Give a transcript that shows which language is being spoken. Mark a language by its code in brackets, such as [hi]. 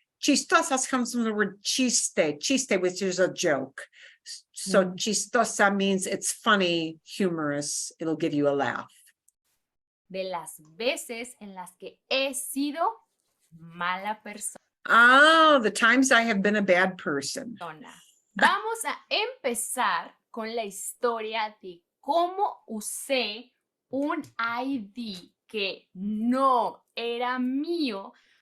[en] Chistosas comes from the word chiste, which is a joke. So chistosa means it's funny, humorous. It'll give you a laugh. [es] de las veces en las que he sido mala persona. [en] The times I have been a bad person. [es] Vamos a empezar con la historia de cómo usé un ID que no era mío.